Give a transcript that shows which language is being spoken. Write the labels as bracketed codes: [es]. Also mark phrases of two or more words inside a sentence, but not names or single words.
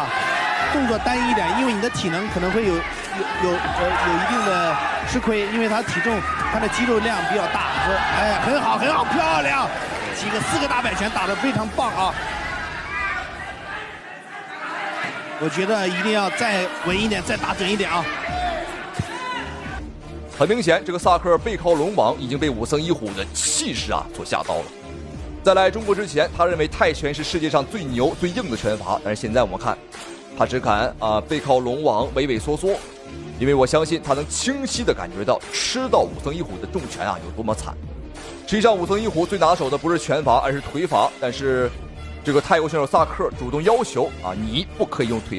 [zh] 动作单一一点，因为你的体能可能会有一定的吃亏，因为他体重他的肌肉量比较大。哎，很好很好，漂亮，4个大摆拳打得非常棒啊！我觉得一定要再稳一点，再打準一點啊！很明顯，這個薩克爾背靠龍網已經被武僧一虎的氣勢所嚇到了。在來中國之前，他認為泰拳是世界上最牛最硬的拳法，但是現在我們看，他只敢背靠龍網畏畏縮縮，因為我相信他能清晰地感覺到吃到武僧一虎的重拳有多麼慘。實際上，武僧一虎最拿手的不是拳法，而是腿法，但是這個泰國選手薩克主動要求你不可以用腿法。